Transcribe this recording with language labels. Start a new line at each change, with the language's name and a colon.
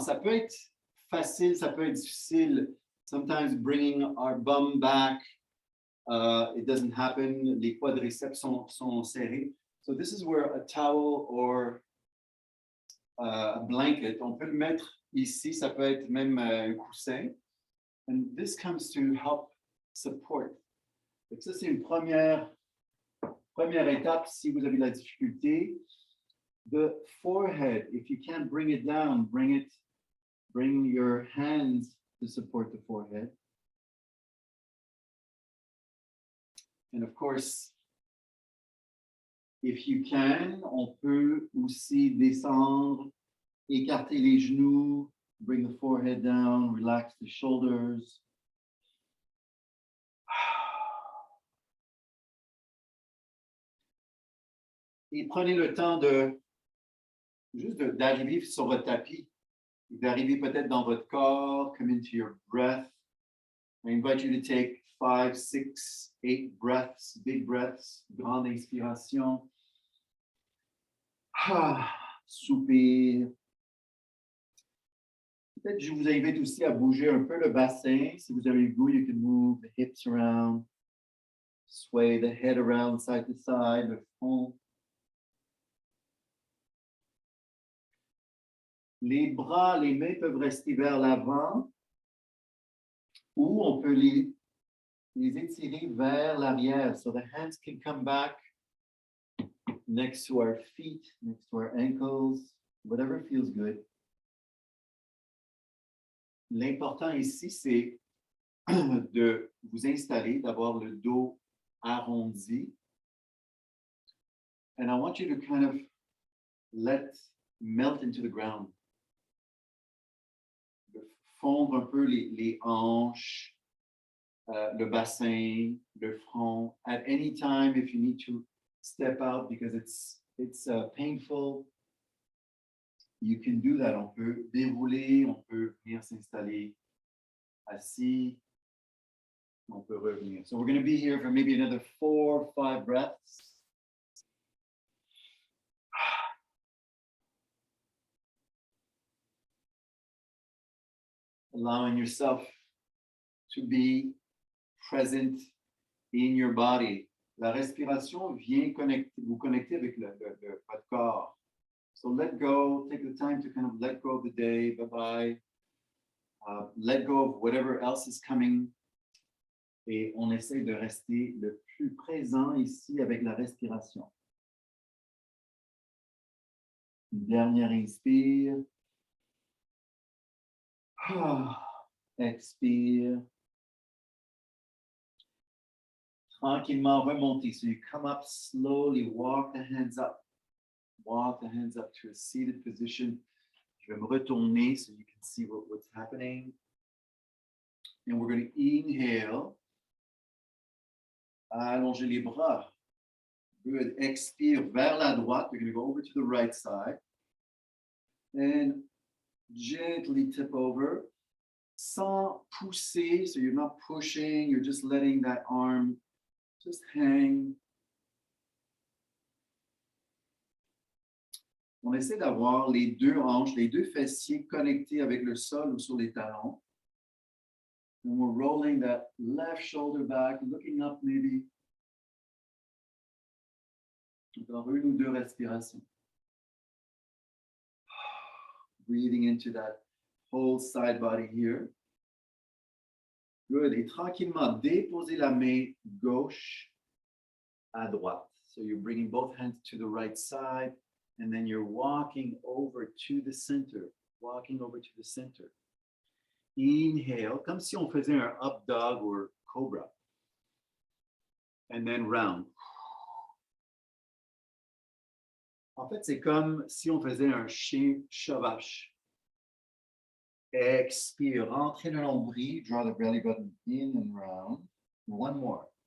French: Ça peut être facile, ça peut être difficile.
English: Sometimes bringing our bum back, it doesn't happen.
French: Les quadriceps sont serrés.
English: So this is where a towel or a blanket,
French: on peut le mettre ici, ça peut être même un coussin.
English: And this comes to help support.
French: Donc ça, c'est une première étape si vous avez la difficulté.
English: The forehead, if you can't bring it down, bring your hands to support the forehead. And of course, if you can,
French: on peut aussi descendre, écarter les genoux,
English: bring the forehead down, relax the shoulders.
French: Et prenez le temps d'arriver sur votre tapis, d'arriver peut-être dans votre corps,
English: come into your breath. I invite you to take 5, 6, 8 breaths, big breaths,
French: grande inspiration. Soupir. Peut-être je vous invite aussi à bouger un peu le bassin. Si vous avez le goût,
English: you can move the hips around, sway the head around side to side,
French: le front. Les bras, les mains peuvent rester vers l'avant ou on peut les étirer vers l'arrière.
English: So the hands can come back next to our feet, next to our ankles, whatever feels good.
French: L'important ici, c'est de vous installer, d'avoir le dos arrondi.
English: And I want you to kind of melt into the ground.
French: De fondre un peu les hanches, le bassin, le front.
English: At any time, if you need to step out because it's painful, you can do that.
French: On peut dérouler, on peut venir s'installer assis, on peut revenir.
English: So we're going to be here for maybe another 4 or 5 breaths. Allowing yourself to be present in your body.
French: La respiration vient vous connecter avec votre corps.
English: So let go, take the time to kind of let go of the day, bye-bye. Let go of whatever else is coming.
French: Et on essaie de rester le plus présent ici avec la respiration. Dernière inspire. Expire. Tranquillement remonter.
English: So you come up slowly, walk the hands up. Walk the hands up to a seated position.
French: Je vais me retourner
English: so you can see what's happening. And we're going to inhale.
French: Allongez les bras.
English: Good.
French: Expire vers la droite.
English: We're going to go over to the right side. And gently tip over.
French: Sans pousser,
English: so you're not pushing, you're just letting that arm just hang.
French: On essaie d'avoir les deux hanches, les deux fessiers connectés avec le sol ou sur les talons.
English: And we're rolling that left shoulder back, looking up maybe.
French: Encore une ou deux respirations.
English: Breathing into that whole side body here. Good.
French: Et tranquillement, déposez la main gauche à droite.
English: So you're bringing both hands to the right side. And then you're walking over to the center, walking over to the center. Inhale,
French: comme si on faisait un
English: up dog or cobra. And then round.
French: En fait, c'est comme si on faisait un chien chavache. Expire, rentrez le nombril,
English: draw the belly button in and round. One more.